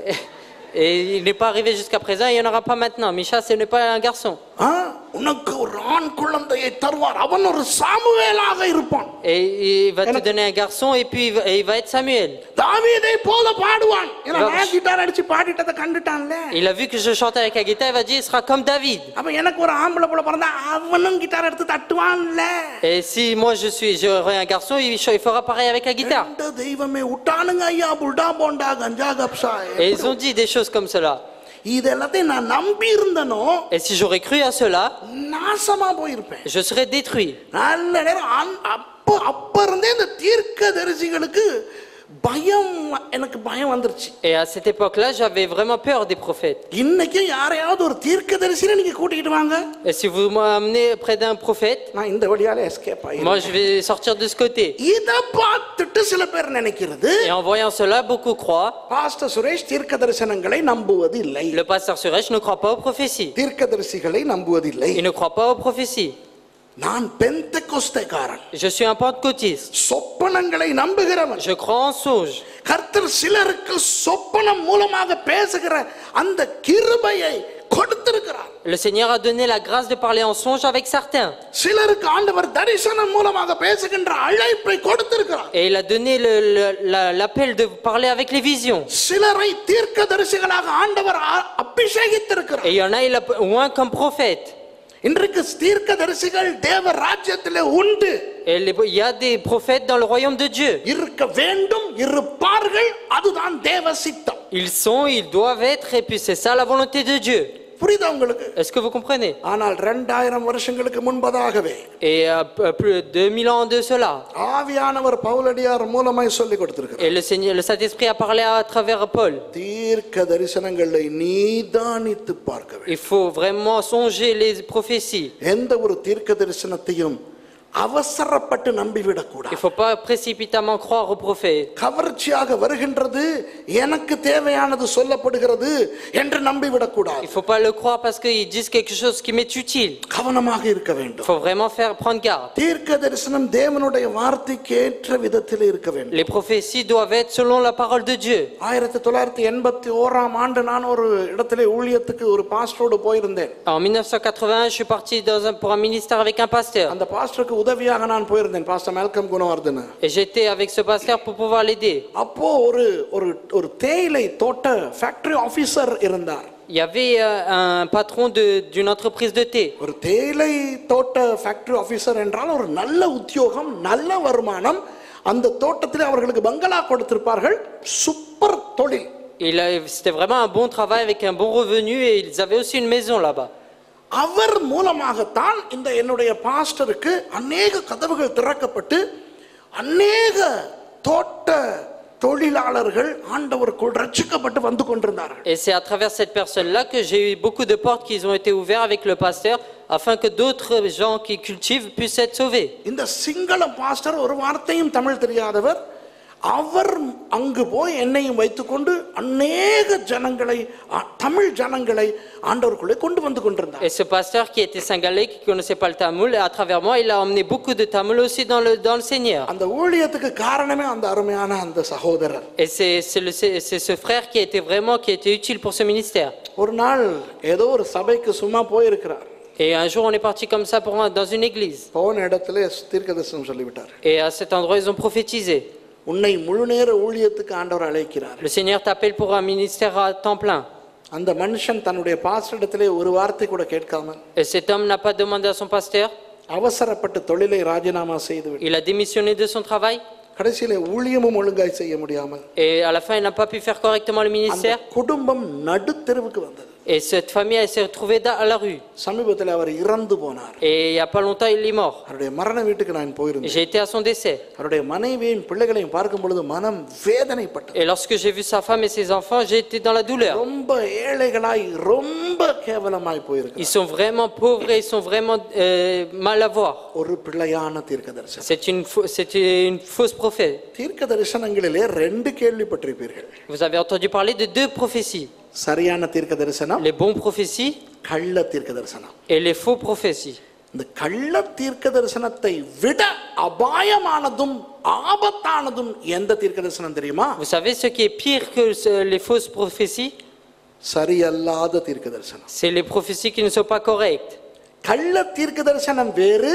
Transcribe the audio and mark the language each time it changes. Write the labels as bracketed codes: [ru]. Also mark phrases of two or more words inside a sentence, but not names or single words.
[fr] Et il n'est pas arrivé jusqu'à présent, il n'y en aura pas maintenant. Micha, ce n'est pas un garçon. [ta] உனக்கு ஒரு ஆண் குழந்தையை தருவார், அவன் ஒரு சாமுவேலாக இருப்பான். [fr] Et il va te donner un garçon et puis il va être Samuel. [ta] தாவீதை போல பாடுவான். நான் கிட்டார் அடிச்சு பாடிட்டத கண்டுட்டான்ல. [fr] Il a vu que je chantais avec la guitare, il va dire il sera comme David. [ta] அப்ப எனக்கு ஒரு ஆம்பளை புள்ள பிறந்தா அவனும் கிட்டார் எடுத்து தட்டுவான்ல. [fr] Et si moi j'aurai un garçon, il fera pareil avec la guitare. [ta] இந்த தெய்வமே விட்டானுங்க ஐயா, புல்டா போண்டா கஞ்சா கப்சா. [fr] Et ils ont dit des choses comme cela. [ta] இதெல்லாம் நான் நம்பி இருந்தனோ, [fr] Et si j'aurais cru à cela, [ta] நாசமா போயிருப்பேன். [fr] je serais détruit. [ta] நல்ல நேரம் அப்ப இருந்தே இந்த தீர்க்கதரிசிகளுக்கு பயம், எனக்கு பயம் வந்துருச்சு. [fr] Et à cette époque-là, j'avais vraiment peur des prophètes. [ta] இன்னைக்கு யாரையாவது ஒரு தீர்க்கதரிசியை நீங்க கூட்டிட்டு வாங்க. [fr] Et si vous m'amenez près d'un prophète, [ta] நான் இந்த வழியால எஸ்கேப் ஆயிடுவேன். [fr] moi je vais sortir de ce côté. [ta] இத பார்த்துட்டு சில பேர் நினைக்கிறது, [fr] Et en voyant cela, beaucoup croient. [ta] பாஸ்டர் சுரேஷ் தீர்க்கதரிசனங்களை நம்புவது இல்லை. [fr] Le pasteur Suresh ne croit pas aux prophéties. [ta] தீர்க்கதரிசிகளை நம்புவது இல்லை. [fr] Il ne croit pas aux prophéties. [ta] நான் பெந்தெகோஸ்தேக்காரன். [fr] Je suis un pentecôtiste. [ta] சொப்பனங்களை நம்புகிறவன். [fr] Je crois en songe. [ta] கர்த்தர் சிலருக்கு சொப்பனம் மூலமாக பேசுகிற அந்த கிருபையை கொடுத்திருக்கிறார். [fr] Le Seigneur a donné la grâce de parler en songe avec certains. [ta] சிலருக்கு ஆண்டவர் தரிசனம் மூலமாக பேசுகின்ற அழைப்பை கொடுத்திருக்கிறார். [fr] Et il a donné l'appel de parler avec les visions. [ta] சிலரை தீர்க்கதரிசிகளாக ஆண்டவர் அபிஷேகித்திருக்கிறார். [fr] Et il y en a, il a oint comme prophète. [ta] இன்றைக்கு தீர்க்கதரிசிகள் தேவ ராஜ்யத்திலே உண்டு. [fr] Et il y a des prophètes dans le royaume de Dieu. [ta] இருக்க வேண்டும், இருப்பார்கள், அதுதான் தேவ சித்தம். [fr] Ils sont, ils doivent être, et puis c'est ça la volonté de Dieu. [ta] புரியுதா உங்களுக்கு? [fr] Est-ce que vous comprenez? [ta] ஆனால் 2000 வருஷங்களுக்கு முன்பதாகவே [fr] Et plus de 2000 ans de cela. [ta] ஆவியானவர் பவுலடியார் மூலமாய் சொல்லி கொடுத்திருக்கிறார். [fr] Et le Seigneur, le Saint-Esprit a parlé à travers Paul. [ta] தீர்க்க தரிசனங்களை நீதானித்து பார்க்க வேண்டும். [fr] Il faut vraiment songer les prophéties. [ta] எந்த ஒரு தீர்க்க தரிசனத்தையும் அவசரப்பட்டு நம்பிவிடக் [fr] Il [ta] கூடாது. [fr] ne faut pas précipitamment croire aux prophètes. [ta] கவர்ச்சியாக வருகின்றது, எனக்கு தேவையானது சொல்லப்படுகிறது என்று நம்பிவிடக் [fr] Il [ta] கூடாது. [fr] ne faut pas le croire parce qu'ils disent quelque chose qui m'est utile. [ta] கவனமாக இருக்க [fr] Il [ta] வேண்டும். [fr] faut vraiment prendre garde. [ta] தீர்க்க தரிசனம் தேவனுடைய வார்த்தைக்கு ஏற்ற விதத்தில் இருக்க வேண்டும். [fr] Les prophéties doivent être selon la parole de Dieu. [ta] 1981 ஆண்டு நான் ஒரு இடத்திலே ஊழியத்துக்கு ஒரு பாஸ்டரோடு போயிருந்தேன். [fr] En 1981, je suis parti pour un ministère avec un pasteur. [ta] அந்த பாஸ்டருக்கு உதவியாக நான் போயிருந்தேன், பாஸ்டர் மேல்கம் குணவர்தன. [fr] Et j'étais avec ce pasteur pour pouvoir l'aider. [ta] அப்போ ஒரு தேயிலை தோட்ட [en] factory officer [ta] இருந்தார். [fr] Il y avait un patron d'une entreprise de thé. [ta] ஒரு தேயிலை தோட்ட [en] factory officer [ta] என்றால் ஒரு நல்ல உத்தியோகம், நல்ல வருமானம். அந்த தோட்டத்திலே அவர்களுக்கு பங்களா கொடுத்திருப்பார்கள். சூப்பர் தொழில். [fr] C'était vraiment un bon travail avec un bon revenu et ils avaient aussi une maison là-bas. [ta] அவர் மூலமாகத்தான் இந்த என்னுடைய பாஸ்டருக்கு அநேக கதவுகள் திறக்கப்பட்டு அநேக தோட்ட தொழிலாளர்கள் ஆண்டவருக்குள் ரட்சிக்கப்பட்டு வந்து கொண்டிருந்தார்கள். [fr] Et c'est à travers cette personne-là que j'ai eu beaucoup de portes qui ont été ouvertes avec le pasteur afin que d'autres gens qui cultivent puissent être sauvés. [ta] இந்த சிங்கள பாஸ்டர் ஒரு வார்த்தையும் தமிழ் தெரியாதவர், அவர் அங்கு போய் என்னையும் வைத்துக்கொண்டு அநேக ஜனங்களை, தமிழ் ஜனங்களை ஆண்டவருக்குள்ளே கொண்டு வந்து கொண்டிருந்தார். [fr] Et ce pasteur qui était singalais, qui connaissait pas le tamoul, à travers moi, il a emmené beaucoup de tamouls aussi dans le Seigneur. [ta] அந்த ஊழியத்துக்கு காரணமே அந்த அருமையான அந்த சகோதரர். [fr] Et c'est ce frère qui était utile pour ce ministère. [ta] ஒரு நாள் ஏதோ ஒரு சபைக்கு சும்மா போயிருக்கிறார். [fr] Et un jour, on est parti comme ça dans une église. [ta] போன இடத்துல தீர்க்கதரிசனம் சொல்லிவிட்டார். [fr] Et à cet endroit, ils ont prophétisé. [ta] உன்னை முழு நேர ஊழியத்துக்கு ஆண்டவர் அழைக்கிறார். [fr] Le Seigneur t'appelle pour un ministère à temps plein. [ta] அந்த மனுஷன் தன்னுடைய பாஸ்டரிடத்திலே ஒரு வார்த்தை கூட கேட்காமல், [fr] Et cet homme n'a pas demandé à son pasteur. [ta] அவசரப்பட்டு தொழிலை ராஜினாமா செய்துவிட்டார். [fr] Il a démissionné de son travail. [ta] கடைசியிலே ஊழியமும் ஒழுங்காய் செய்ய முடியாமல் [fr] Et à la fin, il n'a pas pu faire correctement le [ta] அந்த [fr] ministère. [ta] குடும்பம் நடுத்தெருவுக்கு வந்தது. [fr] Et cette famille, elle s'est retrouvée à la rue. [ta] சமீபத்தில் அவர் இறந்து போனார். [fr] Et il n'y a pas longtemps, il est mort. [ta] அவருடைய மரண வீட்டுக்கு நான் போயிருந்தேன். [fr] J'ai été à son décès. [ta] அவருடைய மனைவியின் பிள்ளைகளையும் பார்க்கும் பொழுது மனம் வேதனைப்பட்டது. [fr] Et lorsque j'ai vu sa femme et ses enfants, j'ai été dans la douleur. [ta] ரொம்ப ஏழைகளாய் ரொம்ப கேவலமாய் போயிருக்கிறார். [fr] Ils sont vraiment pauvres et ils sont vraiment mal à voir. [ta] ஒரு பிள்ளையான தீர்க்கதரிசனம். [fr] C'est une fausse prophète. [ta] தீர்க்கதரிசனங்களிலே ரெண்டு கேள்விப்பட்டிருப்பீர்கள். [fr] Vous avez entendu parler de deux prophéties. [ta] சரியான தீர்க்கதரிசனம், [fr] Les bons prophéties [ta] கள்ள தீர்க்கதரிசனம். [fr] et les faux prophéties. [ta] இந்த கள்ள தீர்க்கதரிசனத்தை விட அபாயமானதும் ஆபத்தானதும் எந்த தீர்க்கதரிசனம் தெரியுமா? [fr] Vous savez ce qui est pire que les fausses prophéties? [ta] சரியல்லாத தீர்க்கதரிசனம். [fr] C'est les prophéties qui ne sont pas correctes. [ta] கள்ள தீர்க்கதரிசனம் வேறு,